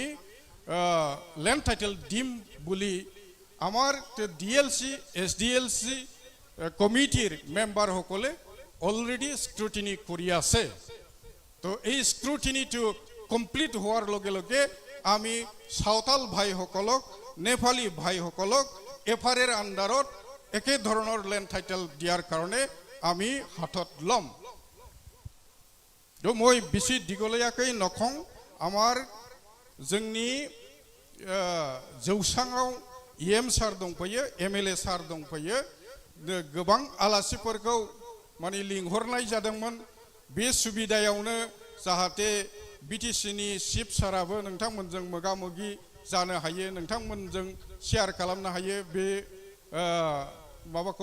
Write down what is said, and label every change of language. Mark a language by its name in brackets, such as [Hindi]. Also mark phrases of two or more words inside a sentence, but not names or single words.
[English] land title [Assamese] দিম বুলি আমাৰ DLC SDLC কমিটিৰ মেম্বাৰসকলে [English] already scrutiny [Assamese] কৰি আছে তো এই স্ক্ৰুটিনিটো কমপ্লিট হোৱাৰ লগে লগে আমি সাঁওতাল ভাইসকলক নেপালী ভাইসকলক এফআৰৰ আণ্ডাৰত একে ধৰণৰ [English] land title [Assamese] দিয়াৰ কাৰণে আমি হাতত ল'ম তো মই বেছি দীঘলীয়াকৈ নকওঁ আমাৰ [Bodo] जोंनि जौसाङाव EM सार दंफैयो MLA सार दंफैयो गोबां आलासिफोरखौ माने लिंहरनाय जादोंमोन बे सुबिदायावनो जाहाथे BTCनि चिफ साराबो नोंथांमोनजों मोगा-मोगि जानो हायो नोंथांमोनजों शेयार खालामनो हायो बे माबाखौ